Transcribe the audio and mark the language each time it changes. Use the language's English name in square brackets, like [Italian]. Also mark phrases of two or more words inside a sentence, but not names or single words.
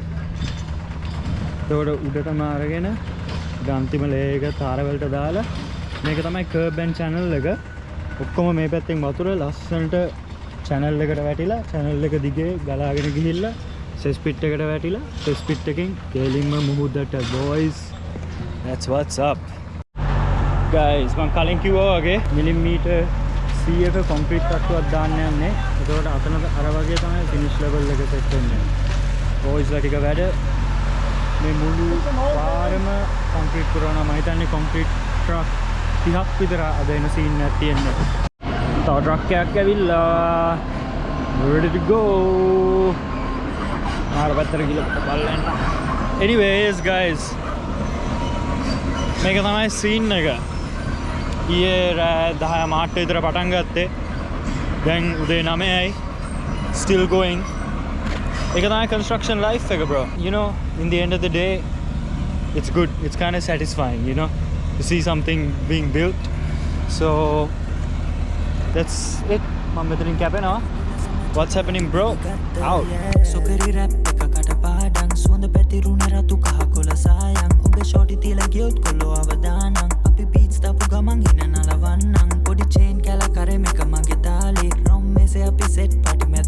[Sinhala] ඒකට උඩටම අරගෙන ගාන්තිම ලේ එක තාර වලට දාලා මේක තමයි [English] curb and channel [Sinhala] එක. ඔක්කොම මේ පැත්තෙන් වතුර ලස්සනට channel එකට වැටිලා channel එක දිගේ ගලාගෙන ගිහිල්ලා සෙස් පිට් එකට වැටිලා සෙස් පිට් එකෙන් කෙලින්ම මුහුදට boys. [English] That's what's up. Guys, [Sinhala] මම කලින් කිව්වා වගේ මිලිමීටර් 100ක කොන්ක්‍රීට් තට්ටුවක් දාන්න යන්නේ. ඒකට අතන අර වගේ තමයි ෆිනිෂ් ලෙවල් එක සෙට් වෙන්නේ. boys ලා ටික වැඩ මේ මුළු පාරම කොන්ක්‍රීට් කරනවා. මම හිතන්නේ කොන්ක්‍රීට් ට්‍රක් 30ක් විතර අද එන සීන් එකක් තියෙනවා. තව ට්‍රක් එකක් ඇවිල්ලා [English] ready to go. [Sinhala] ආර පැත්තට ගිහලා බලන්න. [English] Anyways guys, [Sinhala] මේක තමයි සීන් එක. ඊයේ රෑ 10 මාට විතර පටන් ගත්තේ. දැන් උදේ 9යි. [English] Still going. [Sinhala] ඒක තමයි [English] construction life [Sinhala] එක bro. [English] You know, in the end of the day, it's good. It's kind of satisfying, you know, to see something being built. So that's it. [Sinhala] මම මෙතනින් කැපෙනවා. [English] What's happening bro? Out. [Sinhala] සොකරි රැප් එක කටපාඩම් සුවඳ පැතිරුණ රතු කහ කොළ සායම් ඔබේ ෂෝටි තියලා ගියොත් කොල්ලෝ අවදානම් අපි බීච් දාපු ගමන් හින නලවන්නම් පොඩි චේන් කැල කරේ මේක මගේ තාලේ රොම් මේසේ අපි සෙට්